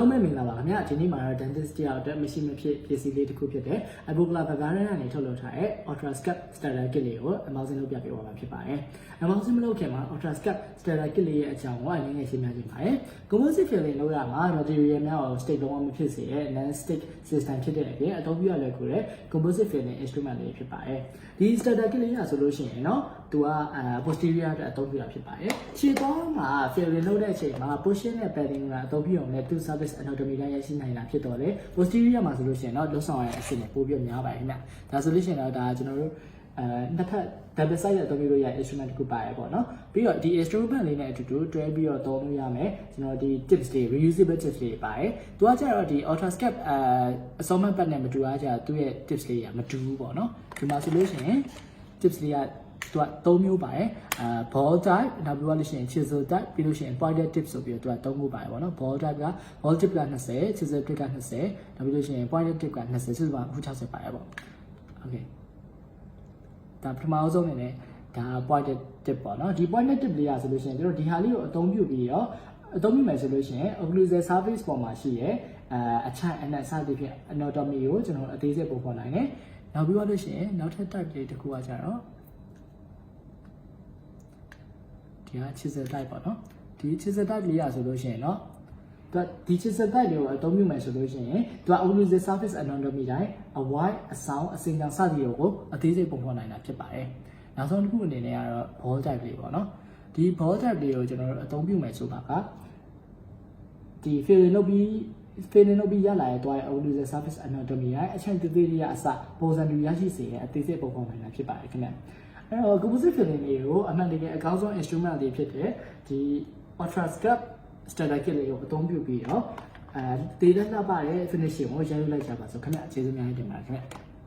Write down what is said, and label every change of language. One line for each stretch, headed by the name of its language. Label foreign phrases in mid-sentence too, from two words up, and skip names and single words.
Burmese: ပဲမင်္ဂလာပါခင်ဗျာဒီနေ့မှာတော့ dentist တယောက်အတွက်မရှိမဖြစ်ပစ္စည်းလေးတစ်ခုဖြစ်တဲ့ Ivoclarvivadent ကနေထုတ်လုပ်ထားတဲ့ OptraScuplt
English: starter kit
Burmese: လေးကိုအမောက်စင်းလုပ်ပြပေးပါမှာဖြစ်ပါတယ်။အမောက်စင်းမလုပ်ခင်မှာ OptraScuplt
English: starter kit
Burmese: လေးရဲ့အကြောင်းကိုအနည်းငယ်ရှင်းပြချင်ပါတယ်။
English: Composite filling
Burmese: လုပ်ရမှာ material များကို stick လုံးဝမဖြစ်စေတဲ့
English: non stick system
Burmese: ဖြစ်တဲ့အပြင်အသုံးပြုရလဲကိုတဲ့
English: Composite filling instrument
Burmese: လေးဖြစ်ပါတယ်။ဒီ
English: starter kit
Burmese: လေးကဆိုလို့ရှိရင်เนาะသူကposterior အတွက်အသုံးပြုတာဖြစ်ပါတယ်။ခြေသွားမှာ filling လုပ်တဲ့အချိန်မှာ pushing နဲ့ padding ကအသုံးပြုအောင်လဲ
English: two surface anatomy
Burmese: တိုင်းရရှိနိုင်တာဖြစ်တော့လေ posterior မှာဆိုလို့ရှိရင်တော့လုံးဆောင်ရတဲ့အဆင့်နဲ့ပိုပြီးများပါတယ်ခင်ဗျ။ ဒါဆိုလို့ရှိရင်တော့ဒါကျွန်တော်တို့နှစ်ဖက်
English: double side
Burmese: အသုံးပြုလို့ရ instrument တစ်ခုပါတယ်ပေါ့နော်။ပြီးတော့ဒီ instrument လေးနဲ့အတူတူတွဲပြီးတော့သုံးလို့ရမယ်။ကျွန်တော်ဒီ tips တွေ
English: reusable tips
Burmese: တွေပါတယ်။သူကကျ တော့ဒီ OptraScuplt အစောမှတ်ပတ်နဲ့မတူအားကြသူ့ရဲ့ tips လေးကမတူဘူးပေါ့နော်။ဒီမှာဆိုလို့ရှိရင် tips လေးကသူက3မျိုးပါတယ်
English: ball type
Burmese: နောက်ပြီးတော့လို့ရှိရင်
English: chisel type
Burmese: ပြီးလို့ရှိရင်
English: pointed tip
Burmese: ဆိုပြီးတော့သူက3မျိုးပါတယ်ပေါ့နော်
English: ball type
Burmese: က
English: ball tip
Burmese: က20
English: chisel tip
Burmese: က20နောက်ပြီးလို့ရှိရင်
English: pointed tip
Burmese: က20ဆိုတော့အခု60ပါတယ်ပေါ့ okay ဒါပထမဆုံးအနေနဲ့ဒါ
English: pointed tip
Burmese: ပေါ့နော်ဒီ
English: pointed tip
Burmese: လေးอ่ะဆိုလို့ရှိရင်ကျွန်တော်ဒီဟာလေးကိုအသုံးပြုပြီးတော့အသုံးပြုမယ်ဆိုလို့ရှိရင်
English: occlusal surface
Burmese: ပေါ်မှာရှိရဲ့အချိုင်အနက်စသဖြင့် anatomy ကိုကျွန်တော်အသေးစိတ်ပုံဖော်နိုင်တယ်နောက်ပြီးတော့လို့ရှိရင်နောက်ထပ် type လေးတစ်ခုကကြတော့ ဒီက
English: chisel type
Burmese: ပေါ့နော်ဒီ
English: chisel type
Burmese: လေးอ่ะဆိုလို့ရှိရင်เนาะသူဒီ
English: chisel type
Burmese: လေးကိုအသုံးပြုမယ်ဆိုလို့ရှိရင်သူက
English: occlusal surface anatomy
Burmese: တိုင်း အဝိုင်းအဆောင်အစင်ကြောင်စသည်တွေကိုအသေးစိတ်ပုံဖော်နိုင်တာဖြစ်ပါတယ်နောက်ဆုံးတစ်ခုအနေနဲ့ကတော့ ball type လေးပေါ့နော်ဒီ ball type လေးကိုကျွန်တော်တို့အသုံးပြုမယ်ဆိုတာကဒီ filling လုပ်ပြီးရလာတဲ့တွားရဲ့
English: occlusal surface anatomy
Burmese: တိုင်းအချက်သေးသေးလေးကအစပုံစံတူရရှိစေတဲ့အသေးစိတ်ပုံဖော်နိုင်တာဖြစ်ပါတယ်ခင်ဗျအဲ့တော့
English: composite filling
Burmese: လေးကိုအမှန်တကယ်အကောင်းဆုံး instrument လေးဖြစ်တဲ့ဒီ OptraScuplt
English: starter kit
Burmese: လေးကိုအသုံးပြုပြီးတော့တည်တဲ့လှပတဲ့ finishing ကိုရယူလိုက်ကြပါစို့ခင်ဗျအခြေစများတင်ပါတယ်ခင်ဗျ